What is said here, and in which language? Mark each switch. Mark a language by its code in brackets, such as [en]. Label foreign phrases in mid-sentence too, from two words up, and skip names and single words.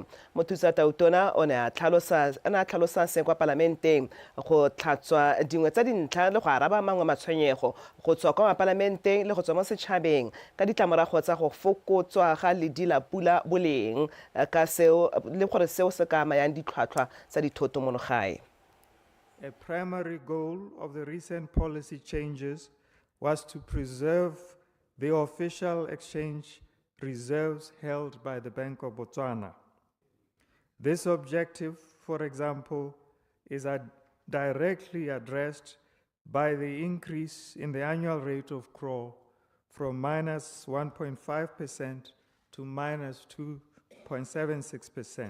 [tn] Mothusa Tautona o ne a tlhalosa se kwa parlamenteng go tlhatswa dingwe tsa dintlha le go araba mangwe matshwenyego go tswa kwa parlamenteng le go tswa mo setšhabeng ka ditlamorago tsa go fokotswa ga ledi la pula boleng ka seo le gore seo se ka amayang ditlhwatlhwa tsa dithoto mo gae. [en] A primary goal of the recent policy changes was to preserve the official exchange reserves held by the Bank of Botswana. This objective, for example, is directly addressed by the increase in the annual rate of growth from -1.5% to -2.76%.